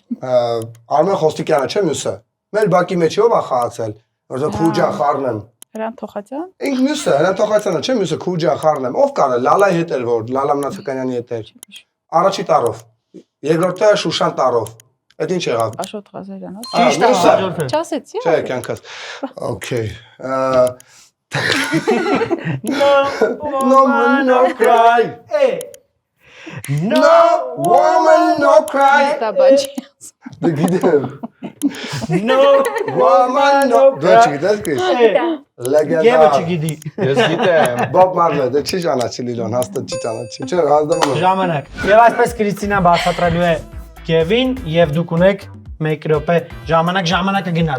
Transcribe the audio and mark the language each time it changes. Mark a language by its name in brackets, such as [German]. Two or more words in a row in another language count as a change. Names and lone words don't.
[Armenian] Արմեն Խոստիկյանը չէ մյուսը։ Մեր բակի մեջ ով է խաղացել, որովհետև Խուջա Խառնեմ։ Հրան Թոխատյան։ Ինք մյուսը, Հրանտ Թոխացյանը չէ մյուսը Խուջա Խառնեմ։ Ով կարը, Լալայի հետ էր որ, Լալա Մնացականյանի հետ էր։ Առաջի տարով։ Երկրորդը Շուշան տարով։ Այդ ինչ եղավ։ Աշոտ Ղազարյանը։ Ճիշտ է, հաջորդը։ Չասեցի։ Չէ, կյանքս։ Okay. [English] No woman no cry. No woman no cry. [Armenian] Դա բանջի։ Դե գիտեմ։ [English] No Woman no cry. [Armenian] Դե չգիտես քիչ։ Եվը Լեգենդար։ չգիտի։ Ես գիտեմ։ Bob Marley, դե չի ճանաչի Լիլոն, հաստատ չի ճանաչի։ Չէ, հազդանում եմ։ Ժամանակ։ Եվ այսպես Կրիստինան բացատրելու է Գևին եւ դուք ունեք 1 րոպե ժամանակ, ժամանակը գնաց։